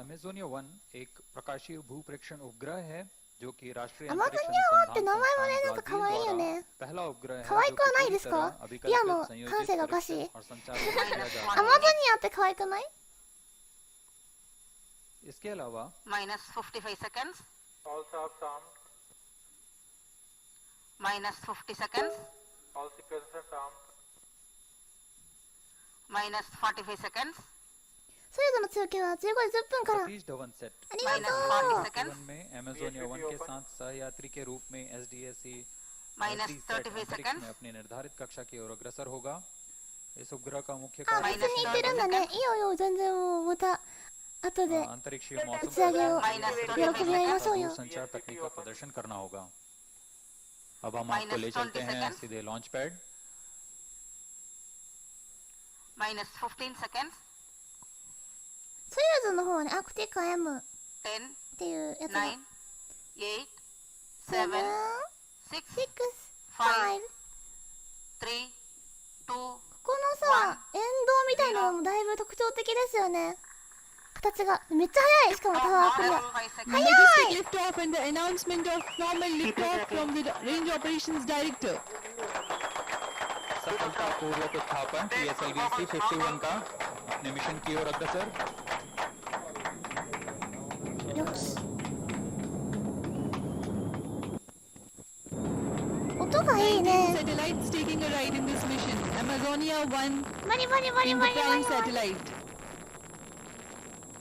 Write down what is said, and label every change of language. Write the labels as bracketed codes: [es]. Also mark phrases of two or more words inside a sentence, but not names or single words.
[hi] अमेजोनिया 1 एक प्रकाशीय भूप्रेक्षण उपग्रह है जो कि राष्ट्रीय [ja] アマゾニ [hi] अंतरिक्ष [ja] ア1って名 [hi] अनुसंधान [ja] 前もね、 [hi] संस्थान [ja] なんか可愛いよ [hi] ब्राजील [ja] ね。 [hi] द्वारा पहला उपग्रह है [ja] 可愛 [hi] जो [ja] くはない [hi] पूरी [ja] ですか？ [hi] तरह [ja] リアの [hi] अभिकल्पित [ja] 感性がおかしい。 [hi] संयोजित और संचालित किया जा [ja] ア [hi] रहा [ja] マゾニアって可愛くない？ [hi] है इसके अलावा [ja] マイナス55 seconds [en] All subs armed. [ja] マイナス50 seconds [en] All sequences armed. [ja] マイナス45 seconds ソユーズの中継は15時10分から。あ [hi] सतीश धवन सेट [ja] りマイナスがとう。 [en] 40 seconds [hi] में अमेजोनिया 1 के साथ सहयात्री के रूप में SDSC [ja] マイナス SDSat 35 [hi] अंतरिक्ष [en] seconds [hi] में अपनी निर्धारित कक्षा की ओर अग्रसर होगा इस उपग्रह का मुख्य [ja] あ、 [hi] कार्य [ja] 別に言ってるんだね。いいよいいよ、全然もうまた後で [hi] अंतरिक्षीय [ja] 打 [hi] मौसम [ja] ち上げをマイナス喜び合いましょうよ。 [hi] संचार तकनीक का प्रदर्शन करना होगा अब हम आपको ले चलते हैं सीधे [en] launch pad [ja] マイナス15 seconds ソユーズの方はね、アクティカ M っ 10 ていうやつが。 9 8 7 7、 6 6、5。 3 2 ここのさ、沿道みたいなのもだいぶ特徴的ですよね。形がめっちゃ速い。しかもタワークリア。 [en] 5 seconds Majestic liftoff and the announcement of formal liftoff from the Range Operations Director. [hi] सफलतापूर्वक उत्थापन PSLV C-51 का अपने मिशन की ओर अग्रसर [ja] よし。音がいいね。 [en] Satellites taking a ride in this mission. Amazonia 1, [ja] バリバリバリ [en] in [ja] バ [en] the [ja] リバリ [en] prime [ja] バリ。 [en] satellite.